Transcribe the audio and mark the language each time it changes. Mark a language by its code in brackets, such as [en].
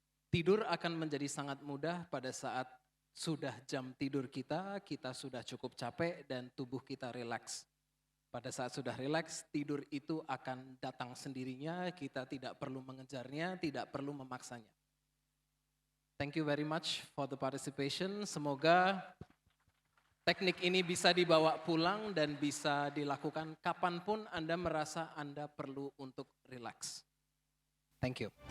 [id] Tidur akan menjadi sangat mudah pada saat sudah jam tidur kita sudah cukup capek dan tubuh kita relax. Pada saat sudah relax, tidur itu akan datang sendirinya, kita tidak perlu mengejarnya, tidak perlu memaksanya. [en] Thank you very much for the participation. [id] Semoga teknik ini bisa dibawa pulang dan bisa dilakukan kapanpun Anda merasa Anda perlu untuk relax. [en] Thank you.